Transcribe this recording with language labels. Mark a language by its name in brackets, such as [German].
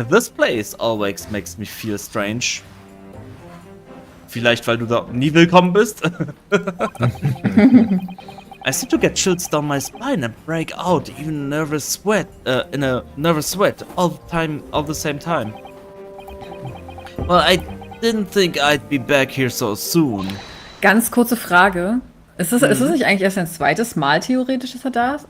[English] This place always makes me feel strange. [German] Vielleicht, weil du da nie willkommen bist. [English] I seem to get chills down my spine and break out even in a nervous sweat all the same time. Well, I didn't think I'd be back here so soon. [German] Ganz kurze Frage. Ist es nicht eigentlich erst ein zweites Mal theoretisch, dass er da ist?